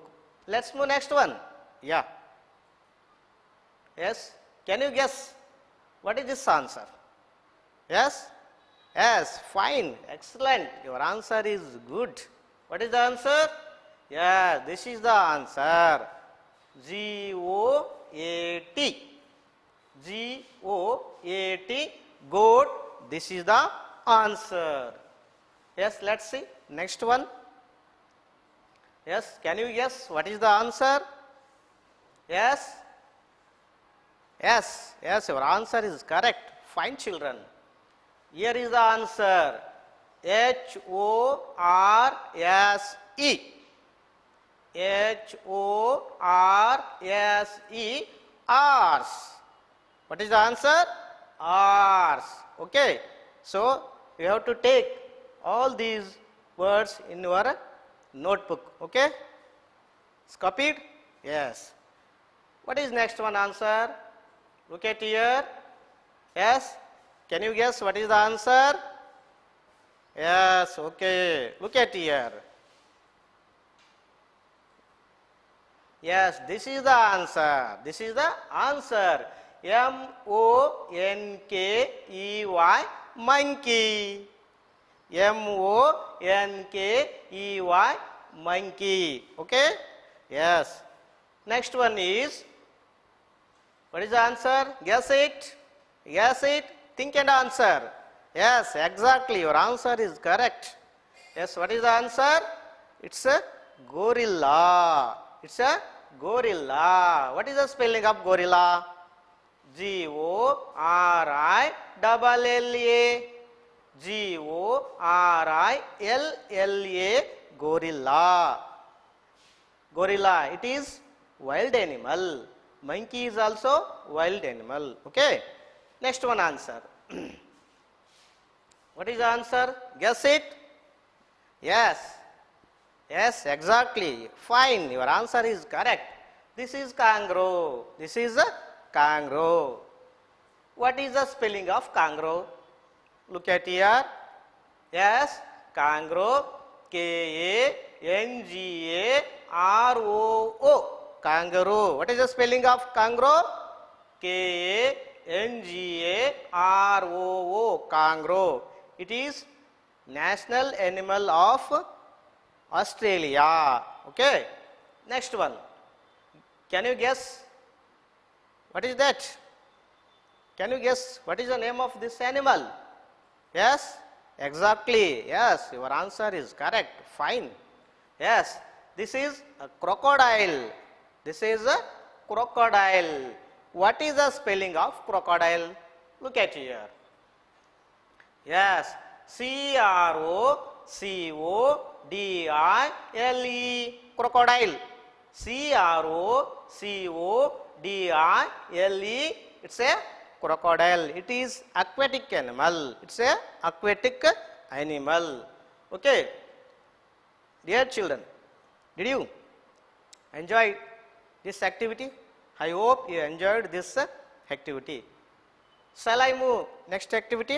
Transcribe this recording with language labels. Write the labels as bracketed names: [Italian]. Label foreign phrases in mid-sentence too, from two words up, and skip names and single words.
[English] Let's move next one. Yeah. Yes. Can you guess what is this answer? Yes? Yes, fine, excellent. Your answer is good. What is the answer? Yeah, this is the answer. G-O-A-T. G-O-A-T, goat. This is the answer. Yes, let's see. Next one. Yes, can you guess what is the answer? Yes? Yes, yes, your answer is correct. Fine, children. Here is the answer. H-O-R-S-E. H-O-R-S-E, hours. What is the answer? Hours. Okay. So, you have to take all these words in your notebook. Okay. It's copied? Yes. What is next one answer? Look at here. Yes. Can you guess what is the answer? Yes. Okay. Look at here. Yes, this is the answer. This is the answer. M-O-N-K-E-Y, monkey. M-O-N-K-E-Y, monkey. Okay? Yes. Next one is, what is the answer? Guess it. Guess it. Think and answer. Yes, exactly. Your answer is correct. Yes, what is the answer? It's a gorilla. It's a gorilla. What is the spelling of gorilla? G-O-R-I-L-L-A. G-O-R-I-L-L-A. Gorilla. Gorilla. It is wild animal. Monkey is also wild animal. Okay. Next one answer. What is the answer? Guess it. Yes. Yes, exactly. Fine. Your answer is correct. This is kangaroo. This is a kangaroo. What is the spelling of kangaroo? Look at here. Yes, kangaroo. K-A-N-G-A-R-O-O. Kangaroo. What is the spelling of kangaroo? K-A-N-G-A-R-O-O. Kangaroo. It is national animal of Australia. Okay. Next one. Can you guess what is that? Can you guess what is the name of this animal? Yes? Exactly. Yes, your answer is correct. Fine. Yes, this is a crocodile. This is a crocodile. What is the spelling of crocodile? Look at here. Yes, C-R-O-C-O-D-I-L-E, crocodile. C-R-O-C-O-D-I-L-E, it's a crocodile. It is aquatic animal. It's a aquatic animal. Okay. Dear children, did you enjoy this activity? I hope you enjoyed this activity. Shall I move next activity?